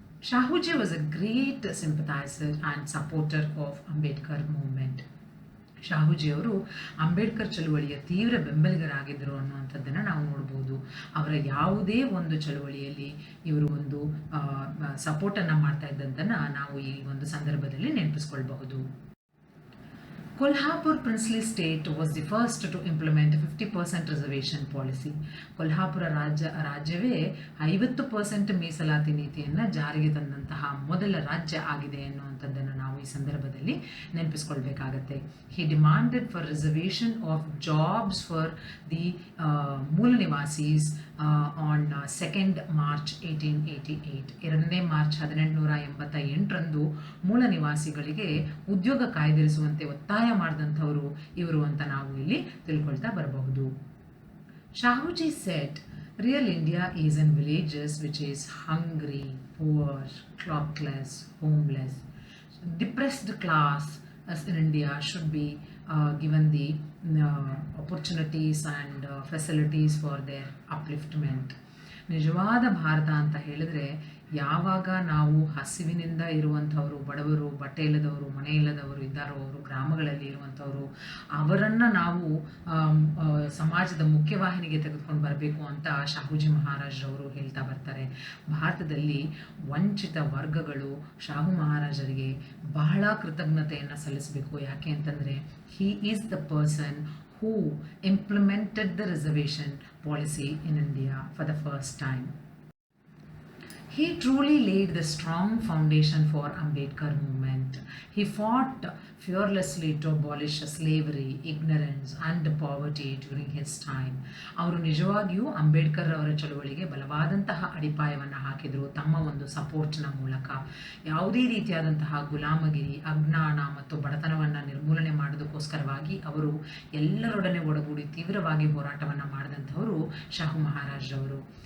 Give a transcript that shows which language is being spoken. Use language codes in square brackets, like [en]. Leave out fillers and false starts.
[en] Shahuji was a great sympathiser and supporter of Ambedkar movement. [kn] ಶಾಹುಜಿಯವರು Ambedkar ಚಳುವಳಿಯ ತೀವ್ರ ಬೆಂಬಲಿಗರಾಗಿದ್ದರು ಅನ್ನುವಂಥದ್ದನ್ನು ನಾವು ನೋಡ್ಬೋದು. ಅವರ ಯಾವುದೇ ಒಂದು ಚಳುವಳಿಯಲ್ಲಿ ಇವರು ಒಂದು ಸಪೋರ್ಟನ್ನು ಮಾಡ್ತಾ ಇದ್ದಂಥನ್ನು ನಾವು ಈ ಒಂದು ಸಂದರ್ಭದಲ್ಲಿ ನೆನಪಿಸ್ಕೊಳ್ಬಹುದು. [en] Kolhapur princely state was the first to implement 50% reservation policy. [kn] Kolhapur ರಾಜ್ಯವೇ 50% ಮೀಸಲಾತಿ ನೀತಿಯನ್ನು ಜಾರಿಗೆ ತಂದಂತಹ ಮೊದಲ ರಾಜ್ಯ ಆಗಿದೆ ಎನ್ನುವಂಥದ್ದನ್ನು ನಾವು ಈ ಸಂದರ್ಭದಲ್ಲಿ ನೆನಪಿಸ್ಕೊಳ್ಬೇಕಾಗತ್ತೆ. [en] He demanded for reservation of jobs for the ಮೂಲ ನಿವಾಸೀಸ್ on 2 March 1888. [kn] 2 ಮಾರ್ಚ್ 1888ರಂದು ಮೂಲ ನಿವಾಸಿಗಳಿಗೆ ಉದ್ಯೋಗ ಕಾಯ್ದಿರಿಸುವಂತೆ ಒತ್ತಾಯ ಮಾಡಿದಂಥವರು ಇವರು ಅಂತ ನಾವು ಇಲ್ಲಿ ತಿಳ್ಕೊಳ್ತಾ ಬರಬಹುದು. [en] Shahuji said, real India is in villages which is hungry, poor, clothless, homeless. Depressed class in India should be given the opportunities and facilities for their upliftment. [kn] ನಿಜವಾದ ಭಾರತ ಅಂತ ಹೇಳಿದ್ರೆ ಯಾವಾಗ ನಾವು ಹಸಿವಿನಿಂದ ಇರುವಂಥವರು, ಬಡವರು, ಬಟ್ಟೆ ಇಲ್ಲದವರು, ಮನೆ ಇಲ್ಲದವರು ಇದ್ದಾರೋ, ಅವರು ಗ್ರಾಮಗಳಲ್ಲಿ ಇರುವಂಥವರು, ಅವರನ್ನು ನಾವು ಸಮಾಜದ ಮುಖ್ಯವಾಹಿನಿಗೆ ತೆಗೆದುಕೊಂಡು ಬರಬೇಕು ಅಂತ ಶಾಹುಜಿ ಮಹಾರಾಜ್ರವರು ಹೇಳ್ತಾ ಬರ್ತಾರೆ. ಭಾರತದಲ್ಲಿ ವಂಚಿತ ವರ್ಗಗಳು ಶಾಹು ಮಹಾರಾಜರಿಗೆ ಬಹಳ ಕೃತಜ್ಞತೆಯನ್ನು ಸಲ್ಲಿಸಬೇಕು. ಯಾಕೆ ಅಂತಂದರೆ [en] He is the person who implemented the reservation policy in India for the first time. He truly laid the strong foundation for Ambedkar movement. He fought fearlessly to abolish slavery, ignorance and poverty during his time. [kn] ಅವರು ನಿಜವಾಗಿಯೂ ಅಂಬೇಡ್ಕರ್ ಅವರ ಚಳುವಳಿಗೆ ಬಲವಾದಂತಹ ಅಡಿಪಾಯವನ್ನು ಹಾಕಿದರು ತಮ್ಮ ಒಂದು ಸಪೋರ್ಟ್ನ ಮೂಲಕ. ಯಾವುದೇ ರೀತಿಯಾದಂತಹ ಗುಲಾಮಗಿರಿ, ಅಜ್ಞಾನ ಮತ್ತು ಬಡತನವನ್ನು ನಿರ್ಮೂಲನೆ ಮಾಡೋದಕ್ಕೋಸ್ಕರವಾಗಿ ಅವರು ಎಲ್ಲರೊಡನೆ ಒಡಗೂಡಿ ತೀವ್ರವಾಗಿ ಹೋರಾಟವನ್ನು ಮಾಡಿದಂಥವರು ಶಾಹು ಮಹಾರಾಜ್ ಅವರು.